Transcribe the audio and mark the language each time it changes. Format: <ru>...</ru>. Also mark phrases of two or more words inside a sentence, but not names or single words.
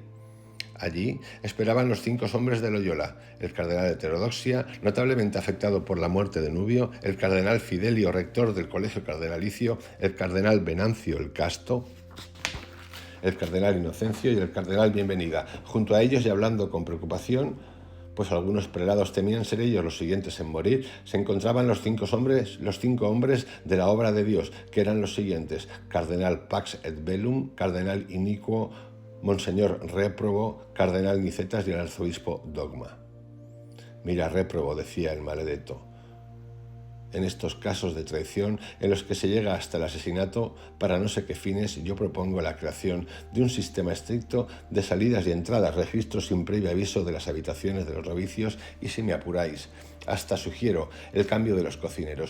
<es>Allí esperaban los 5 hombres de Loyola, el cardenal de heterodoxia, notablemente afectado por la muerte de Nubio, el cardenal Fidelio, rector del colegio cardenalicio, el cardenal Venancio el Casto, el cardenal Inocencio y el cardenal Bienvenida. Junto a ellos, y hablando con preocupación, pues algunos prelados temían ser ellos los siguientes en morir, se encontraban los 5 hombres de la obra de Dios, que eran los siguientes: cardenal Pax et Bellum, cardenal Iniquo, Monseñor Réprobo, cardenal Nicetas y el arzobispo Dogma. «Mira, Réprobo», decía el maledetto, En estos casos de traición, en los que se llega hasta el asesinato, para no sé qué fines, yo propongo la creación de un sistema estricto de salidas y entradas, registros sin previo aviso de las habitaciones de los novicios y, si me apuráis, hasta sugiero el cambio de los cocineros.</es>